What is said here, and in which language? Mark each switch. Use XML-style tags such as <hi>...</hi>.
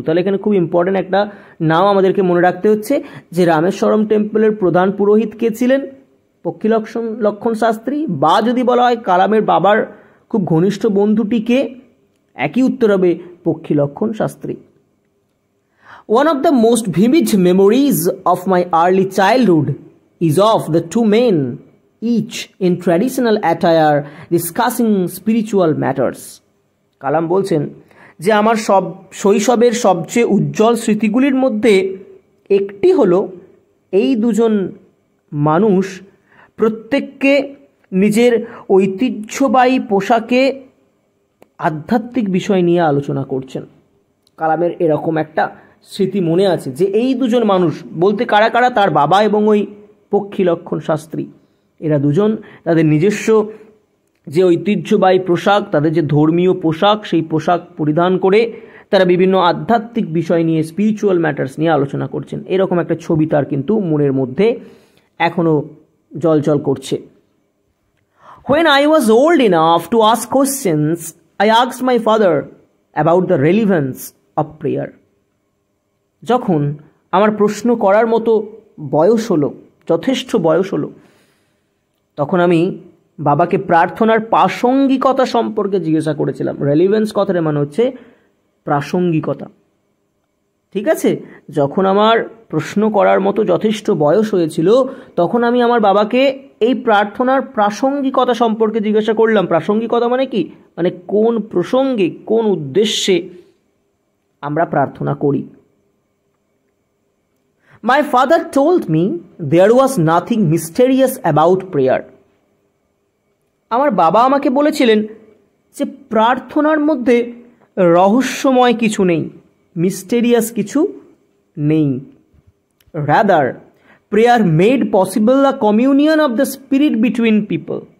<bn>তাহলে এখানে খুব ইম্পর্ট্যান্ট একটা নাম আমাদেরকে মনে রাখতে হচ্ছে যে রামেশ্বরম টেম্পলের প্রধান পুরোহিত কে ছিলেন, পক্ষী লক্ষণ শাস্ত্রী, বা যদি বলা হয় কালামের বাবার খুব ঘনিষ্ঠ বন্ধুটিকে, একই উত্তর হবে পক্ষী লক্ষণ Shastri.</bn> <en>One of the most vivid memories of my early childhood is of the two men, each in traditional attire, discussing spiritual matters.</en> <bn>কালাম বলছেন যে আমার শৈশবের সবচেয়ে উজ্জ্বল স্মৃতিগুলির মধ্যে একটি হলো এই দুজন মানুষ প্রত্যেককে নিজের ঐতিহ্যবাহী পোশাকে আধ্যাত্মিক বিষয় নিয়ে আলোচনা করছেন। কালামের এরকম একটা স্মৃতি মনে আছে যে এই দুজন মানুষ বলতে কারা কারা, তার বাবা এবং ওই পক্ষী লক্ষণ শাস্ত্রী, এরা দুজন তাদের নিজস্ব যে ঐতিহ্যবাহী পোশাক, তাদের যে ধর্মীয় পোশাক, সেই পোশাক পরিধান করে তারা বিভিন্ন আধ্যাত্মিক বিষয় নিয়ে,</bn> <en>spiritual matters</en> <bn>নিয়ে আলোচনা করছেন। এরকম একটা ছবি তার কিন্তু মনের মধ্যে এখনও জলজল করছে।</bn> <en>When I was old enough to ask questions, I asked my father about the relevance of prayer.</en> <bn>যখন আমার প্রশ্ন করার মতো বয়স হলো, যথেষ্ট বয়স হলো, তখন আমি বাবাকে প্রার্থনার প্রাসঙ্গিকতা সম্পর্কে জিজ্ঞাসা করেছিলাম। রেলিভেন্স কথাটা মানে হচ্ছে প্রাসঙ্গিকতা। ঠিক আছে, যখন আমার প্রশ্ন করার মতো যথেষ্ট বয়স হয়েছিল তখন আমি আমার বাবাকে এই প্রার্থনার প্রাসঙ্গিকতা সম্পর্কে জিজ্ঞাসা করলাম। প্রাসঙ্গিকতা মানে কি, মানে কোন প্রসঙ্গে, কোন উদ্দেশ্যে আমরা প্রার্থনা করি।</bn> <en>My father told me there was nothing mysterious about prayer.</en> <bn>আমার বাবা আমাকে বলেছিলেন যে প্রার্থনার মধ্যে রহস্যময় কিছু নেই, মিস্টেরিয়াস কিছু নেই।</bn> <en>Rather prayer made possible a communion of the spirit between people.</en>